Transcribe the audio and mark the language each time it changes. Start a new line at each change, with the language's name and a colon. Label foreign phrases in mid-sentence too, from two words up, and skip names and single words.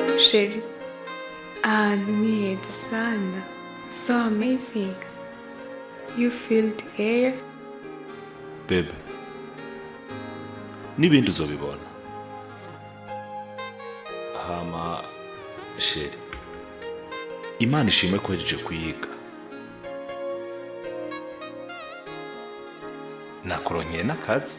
Rundi: Sherry. Ni sana.
English: So amazing. You feel the air? Baby.
Rundi: N'ibindi uzobibona. Hama Sherry. Imana ishimwe ko yaje kuyiga. Nakuronye n'akazi.